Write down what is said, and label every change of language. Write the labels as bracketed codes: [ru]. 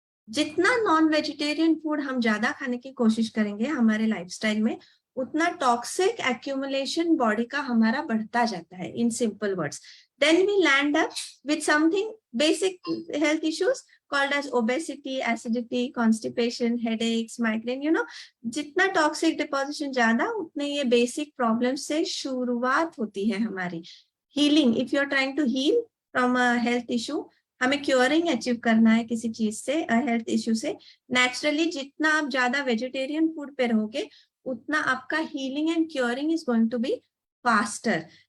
[hi] जितना non vegetarian food हम ज्यादा खाने की कोशिश करेंगे हमारे लाइफस्टाइल में, उतना टॉक्सिक एक्यूमुलेशन बॉडी का हमारा बढ़ता जाता है. [en] In simple words, then we land up with something basic health issues called as obesity, acidity, constipation, headaches, migraine. [hi] जितना टॉक्सिक डिपोजिशन ज्यादा, उतने ये बेसिक प्रॉब्लम से शुरुआत होती है हमारी. Healing, [en] if you are trying to heal from a health issue, [hi] हमें क्योरिंग अचीव करना है किसी चीज से, हेल्थ इश्यू से, नेचुरली जितना आप ज्यादा वेजिटेरियन फूड पे रहोगे, उतना आपका [en] Healing and curing is going to be faster.